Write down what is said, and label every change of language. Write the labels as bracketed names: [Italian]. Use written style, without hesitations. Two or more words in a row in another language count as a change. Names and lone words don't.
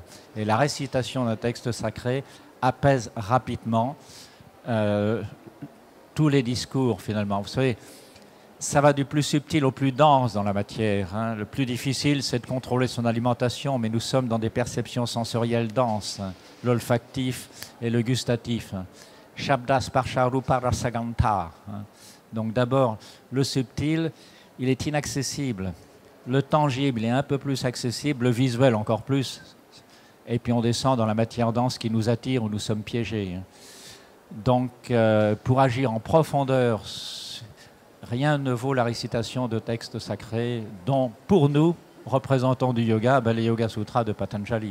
[French] Et la récitation d'un texte sacré apaise rapidement tous les discours finalement. Vous savez, ça va du plus subtil au plus dense dans la matière. Hein. Le plus difficile, c'est de contrôler son alimentation, mais nous sommes dans des perceptions sensorielles denses, hein, l'olfactif et le gustatif. Hein. [Sanskrit] शब्द स्पर्श रूप रसगन्त. [French] Donc d'abord, le subtil, il est inaccessible. Le tangible est un peu plus accessible, le visuel encore plus. Et puis on descend dans la matière dense qui nous attire, où nous sommes piégés. Donc pour agir en profondeur, rien ne vaut la récitation de textes sacrés, dont pour nous, représentants du yoga, les Yoga Sutras de Patanjali.